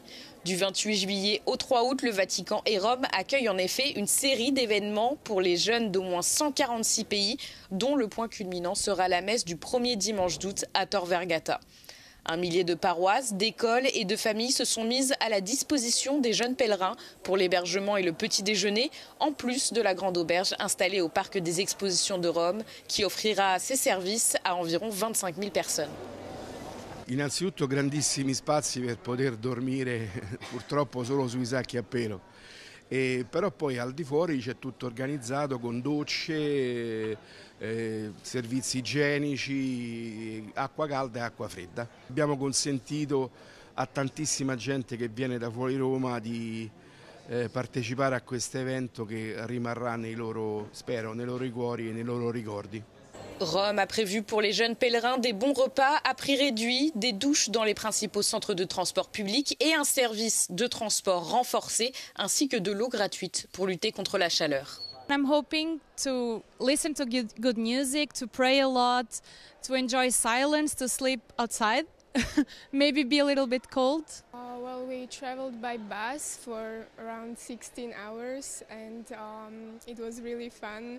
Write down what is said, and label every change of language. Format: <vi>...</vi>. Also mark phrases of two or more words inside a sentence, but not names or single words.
<fr>Du 28 juillet au 3 août, le Vatican et Rome accueillent en effet une série d'événements pour les jeunes d'au moins 146 pays, dont le point culminant sera la messe du premier dimanche d'août à Tor Vergata. Un millier de paroisses, d'écoles et de familles se sont mises à la disposition des jeunes pèlerins pour l'hébergement et le petit déjeuner, en plus de la grande auberge installée au parc des expositions de Rome, qui offrira ses services à environ 25 000 personnes.</fr> <it>Innanzitutto grandissimi spazi per poter dormire, purtroppo solo sui sacchi a pelo. Però poi al di fuori c'è tutto organizzato con docce, servizi igienici, acqua calda e acqua fredda. Abbiamo consentito a tantissima gente che viene da fuori Roma di partecipare a questo evento che rimarrà spero, nei loro cuori e nei loro ricordi.</it> <fr>Rome a prévu pour les jeunes pèlerins des bons repas à prix réduit, des douches dans les principaux centres de transport public et un service de transport renforcé, ainsi que de l'eau gratuite pour lutter contre la chaleur.</fr> <en>I'm hoping to listen to good music, to pray a lot, to enjoy silence, to sleep outside, maybe be a little bit cold. Well, we traveled by bus for around 16 hours and it was really fun.</en>